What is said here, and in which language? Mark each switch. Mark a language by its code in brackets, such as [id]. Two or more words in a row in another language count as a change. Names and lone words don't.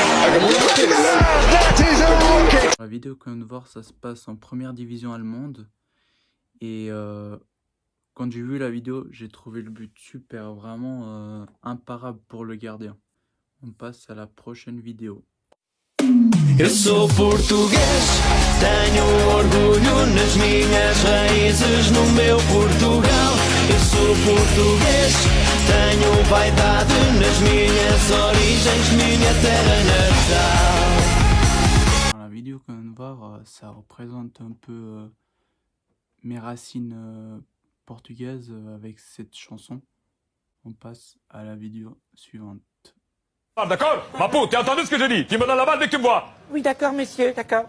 [fr] La vidéo qu'on vient de voir, ça se passe en première division allemande. Et quand j'ai vu la vidéo, j'ai trouvé le but super, vraiment imparable pour le gardien. On passe à la prochaine vidéo. [pt] Eu sou português, tenho orgulho nas minhas raízes, no meu Portugal. Eu sou português, tenho vaidade nas minhas origens, minha terra natal. [fr] Dans la vidéo qu'on vient de voir, ça représente un peu mes racines portugaises avec cette chanson. On passe à la vidéo suivante. Ah, d'accord? Mapou, t'as entendu ce que j'ai dit? Tu me donnes la balle dès que tu me vois. Oui, d'accord, monsieur, d'accord.